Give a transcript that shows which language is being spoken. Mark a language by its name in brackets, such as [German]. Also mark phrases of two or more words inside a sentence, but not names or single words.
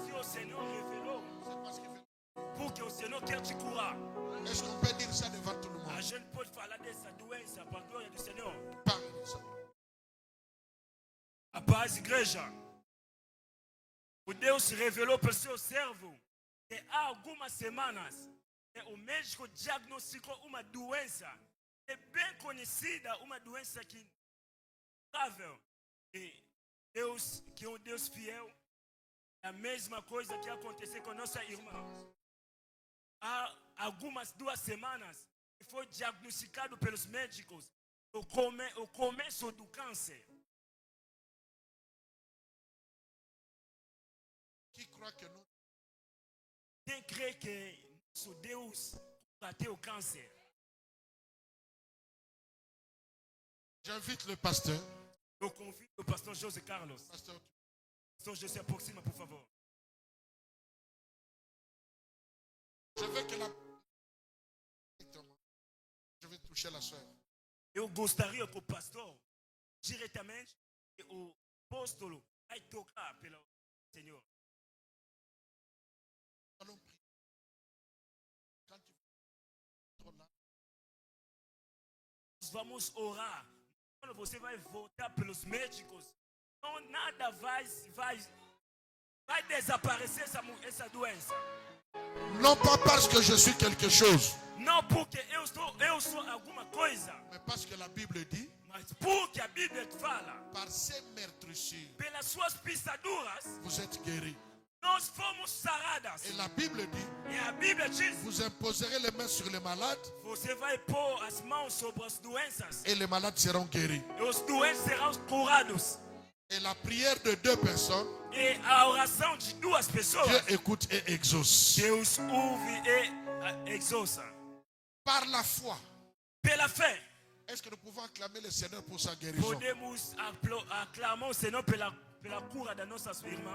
[Portuguese] Se o Senhor revelou, [French] c'est parce qu'il veut. [Portuguese] porque o Senhor quer te curar. [French] Est-ce qu'on peut dire ça devant tout le [Portuguese] A [French] monde? [Portuguese] gente pode falar dessa doença para a glória do Senhor. [French] Parle de ça. [Portuguese] A paz, igreja. O Deus se revelou para o seu servo que há algumas semanas o médico diagnosticou uma doença é bem conhecida, uma doença que é grave. E Deus, que é um Deus fiel, é a mesma coisa que aconteceu com nossa irmã. Há algumas 2 semanas foi diagnosticado pelos médicos o começo do câncer. [French] Qui croit que nous, [Portuguese] Quem crê que nosso Deus combateu o câncer? [French] j'invite le pasteur. [Portuguese] Eu convido o pastor José Carlos. [French] Pasteur, [Portuguese] Pastor José, se aproxima, por favor. [French] je veux que la. Je vais toucher la soeur. [Portuguese] Eu gostaria que o pastor diretamente o apóstolo vai tocar pelo Senhor. [French] Allons prier. Quand tu vas là, [Portuguese] Nós vamos orar. Quando você vai voltar pelos médicos, não nada vai desaparecer essa doença. [French] non pas parce que je suis quelque chose, [Portuguese] Não porque eu sou alguma coisa, [French] mais parce que la Bible dit, [Portuguese] mas porque a Bíblia fala, [French] par ses meurtrissures, [Portuguese] pelas suas pisaduras, [French] vous êtes guéris. [Portuguese] nós fomos saradas. [French] Et la Bible dit, [Portuguese] E a Bíblia diz, [French] vous imposerez les mains sur les malades [Portuguese] você vai pôr as mãos sobre as doenças [French] et les malades seront guéris. [Portuguese] e os doentes serão curados. [French] Et la prière de 2 personnes, [Portuguese] E a oração de 2 pessoas, [French] Dieu écoute et exauce. [Portuguese] Deus ouve e exauça. [French] Par la foi, [Portuguese] Pela fé, [French] est-ce que nous pouvons acclamer le Seigneur pour sa guérison? [Portuguese] podemos aclamar o Senhor pela cura das nossas irmãs.